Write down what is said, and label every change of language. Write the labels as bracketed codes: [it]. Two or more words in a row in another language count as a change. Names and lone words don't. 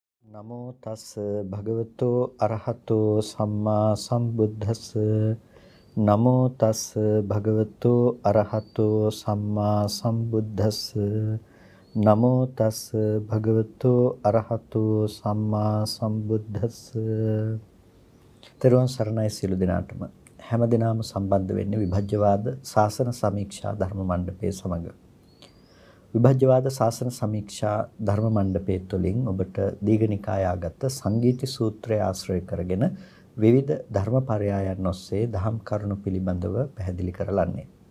[pi] නමෝ තස් භගවතෝ අරහතෝ සම්මා සම්බුද්දස්ස නමෝ තස් භගවතෝ අරහතෝ සම්මා සම්බුද්දස්ස නමෝ තස් භගවතෝ අරහතෝ සම්මා සම්බුද්දස්ස. [si] තෙරුවන් සරණයි සියලු දෙනාටම. හැම දිනම සම්බන්ධ වෙන්නේ විභජ්‍යවාද ශාසන සමීක්ෂා ධර්ම මණ්ඩපයේ සමග. විභජ්‍යවාද ශාසන සමීක්ෂා ධර්ම මණ්ඩපයේ තුලින් ඔබට දීඝනිකාය ආගත සංගීති සූත්‍රය ආශ්‍රය කරගෙන විවිධ ධර්මපරයයන් ඔස්සේ දහම් කරුණු පිළිබඳව පැහැදිලි කරලන්නේ.